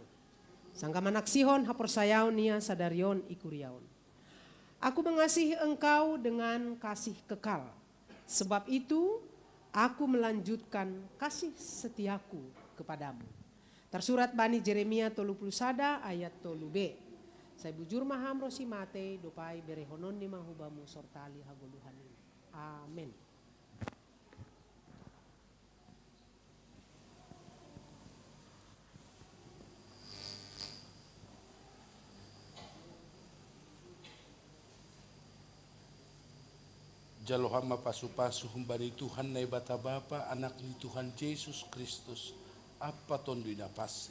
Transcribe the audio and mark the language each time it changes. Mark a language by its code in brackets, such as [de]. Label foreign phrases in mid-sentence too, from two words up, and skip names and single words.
[bts] Sangka manaksihon haporsayaon nia sadarion ikuriaon. [id] Aku mengasihi engkau dengan kasih kekal. Sebab itu aku melanjutkan kasih setiaku kepadamu. [bts] Tersurat bani Jeremia 31 ayat 3b. Saya bujur maham rosi mate dopai berehonon ni mahubamu sortali hagoluhanin. Amin. Jalohama pasu-pasu humbari Tuhan na ibata Bapa, anak ni Tuhan Yesus Kristus, apa tondo inapasing.